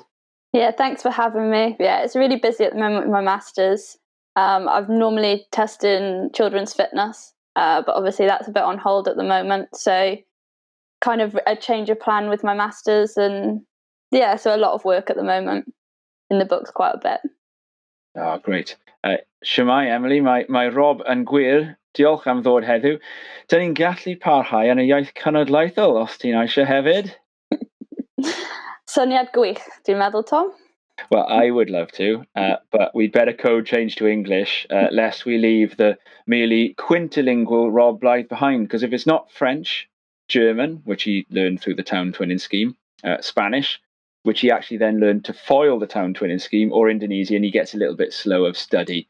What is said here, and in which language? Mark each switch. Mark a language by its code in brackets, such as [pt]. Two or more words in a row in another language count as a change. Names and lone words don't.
[en] Yeah, thanks for having me. Yeah, it's really busy at the moment with my Masters. I've normally tested in children's fitness, but obviously that's a bit on hold at the moment. So kind of a change of plan with my Masters, and yeah, so a lot of work at the moment. In the books quite a bit. Oh, great. [cy] Shwmai, Emily, mae Rob yn gwir. Diolch am ddod heddiw. Dyn ni'n gallu parhau yn y iaith cenedlaethol os ti'n eisiau hefyd. Syniad gwych, dwi'n meddwl, Tom? [en] Well, I would love to, but we'd better code change to English, lest we leave the merely quintilingual Rob Blythe behind. Because if it's not French, German, which he learned through the town twinning scheme, Spanish, which he actually then learned to foil the town twinning scheme, or Indonesian, he gets a little bit slow of study.